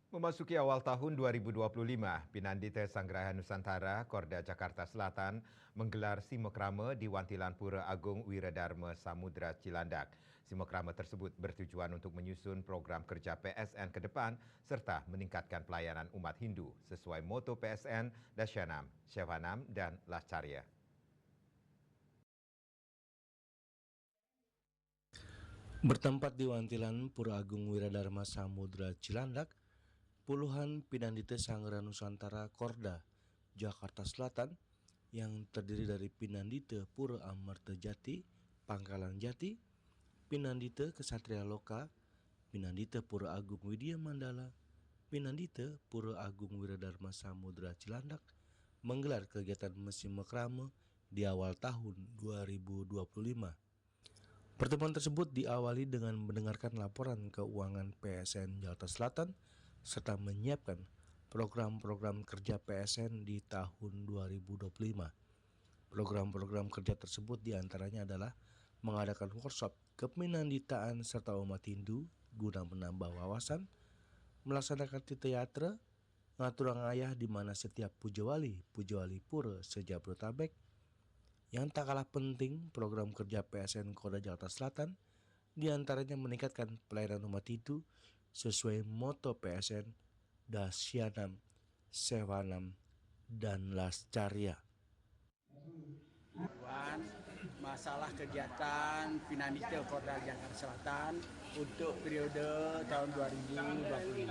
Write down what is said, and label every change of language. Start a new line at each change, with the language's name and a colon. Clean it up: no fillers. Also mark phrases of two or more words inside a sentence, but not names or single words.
Indonesian: Memasuki awal tahun 2025, Pinandita Sanggraha Nusantara, Korda Jakarta Selatan, menggelar Simokrama di Wantilan Pura Agung Wiradharma Samudra Cilandak. Simokrama tersebut bertujuan untuk menyusun program kerja PSN ke depan serta meningkatkan pelayanan umat Hindu sesuai moto PSN Dasyanam, Sevanam, dan Lascarya. Bertempat di Wantilan Pura Agung Wiradharma Samudra Cilandak, puluhan Pinandita Sanggraha Nusantara Korda Jakarta Selatan yang terdiri dari Pinandita Pura Amarta Jati, Pangkalan Jati, Pinandita Kesatria Loka, Pinandita Pura Agung Widya Mandala, Pinandita Pura Agung Wiradharma Samudra Cilandak menggelar kegiatan Simokrama di awal tahun 2025. Pertemuan tersebut diawali dengan mendengarkan laporan keuangan PSN Jakarta Selatan serta menyiapkan program-program kerja PSN di tahun 2025. Program-program kerja tersebut diantaranya adalah mengadakan workshop kepinanditaan serta umat Hindu guna menambah wawasan, melaksanakan titayatra, ngatur ngayah di mana setiap pujawali pura sejabodetabek. Yang tak kalah penting, program kerja PSN Korda Jakarta Selatan diantaranya meningkatkan pelayanan umat Hindu sesuai moto PSN Dasyanam, Sevanam, dan Lascarya. Masalah kegiatan Pinandita Korda Jakarta Selatan untuk periode tahun 2025.